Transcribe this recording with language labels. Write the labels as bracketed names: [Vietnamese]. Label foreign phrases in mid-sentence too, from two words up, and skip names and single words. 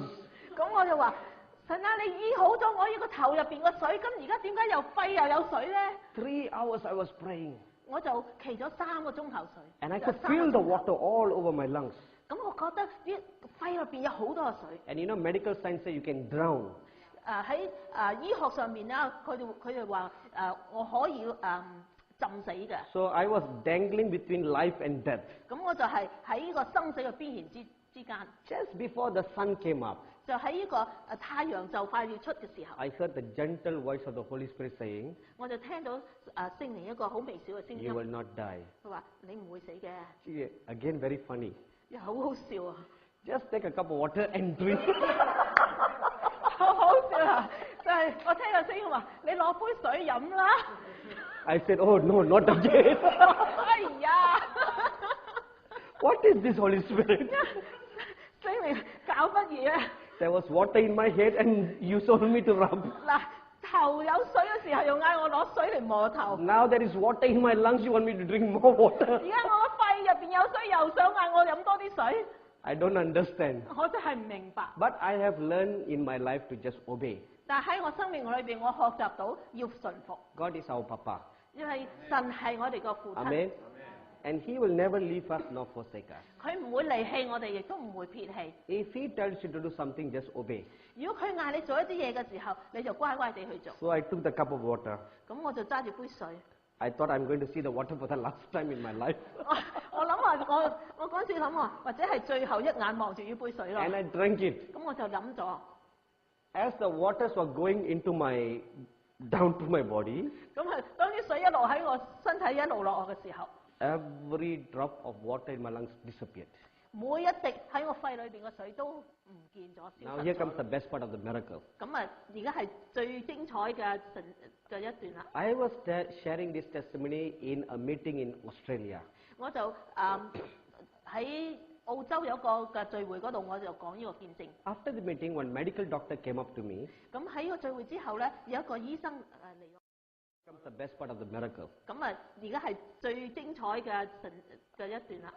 [Cantonese] 咁我就話：神啊，你醫好咗我呢個頭入邊個水，咁而家點解又肺又有水咧？ [English] 3 hours I was praying. [Cantonese] 我就祈咗3個鐘頭水， [English] And I [Cantonese] 就 [English] could [Cantonese] 3個 [English] feel the [Cantonese] 鐘頭 [English] water all over my lungs. [Cantonese] 咁我覺得啲肺入邊有好多嘅水。 [English] And you know, medical science say you can drown. [Cantonese] 喺醫學上面咧，佢哋話我可以浸死嘅。 [English] So I was dangling between life and death. [Cantonese] 咁我就係喺呢個生死嘅邊緣之間， [English] Just before the sun came up, [Cantonese] 就喺呢個太陽就快要出嘅時候， [English] I heard the gentle voice of the Holy Spirit saying, [Cantonese] 我就聽到聖靈一個好微小嘅聲 [English] You will [Cantonese] 音， [English] not die. [Cantonese] 佢話你唔會死嘅， [English] See, again, very funny. [Cantonese] 又好好笑啊！ [English] Just take a cup of water and drink. [Cantonese] 好好笑啊！就係我聽個聲音話：你攞杯水飲啦！ [English] I said, Oh no, not again. [Cantonese] 哎呀！ [English] What is this Holy Spirit? [Cantonese] 聖靈搞乜嘢啊？ [English] There was water in my head and you told me to rub. [Cantonese] 嗱，頭有水嘅時候又嗌我攞水嚟磨頭， [English] Now there is water in my lungs, you want me to drink more water. [Cantonese] 而家我個肺入邊有水，又想嗌我飲多啲水， [English] I don't understand. [Cantonese] 我真係唔明白。 [English] But I have learned in my life to just obey. [Cantonese] 但係喺我生命裏邊，我學習到要順服， [English] God is our Papa. [Cantonese] 因為神係我哋個父親， [English] Amen. And He will never leave us nor forsake us. [Cantonese] 佢唔會離棄我哋，亦都唔會撇棄。 [English] If He tells you to do something, just obey. [Cantonese] 如果佢嗌你做一啲嘢嘅時候，你就乖乖地去做。 [English] So I took the cup of water. [Cantonese] 咁我就揸住杯水， [English] I thought I'm going to see the water for the last time in my life. [Cantonese] 我諗話我嗰陣時諗話，或者係最後一眼望住呢杯水咯。 [English] And I drank it. [Cantonese] 咁我就飲咗， [English] As the waters were going into my down to my body, [Cantonese] 咁係當啲水一路喺我身體一路落我嘅時候， [English] every drop of water in my lungs disappeared. [Cantonese] 每一滴喺我肺裏邊嘅水都唔見咗，消 [English] Now [Cantonese] 失 [English] here [Cantonese] 咗 [English] comes the best part of the miracle. [Cantonese] 咁啊，而家係最精彩嘅嘅一段啦。 [English] I was sharing this testimony in a meeting in Australia. [Cantonese] 我就喺澳洲有個嘅聚會嗰度，我就講呢個見證。 [English] After the meeting, one medical doctor came up to me. [Cantonese] 咁喺個聚會之後咧，有一個醫生嚟咗。 [English] Comes the best part of the miracle. [Cantonese] 咁啊，而家係最精彩嘅嘅一段啦。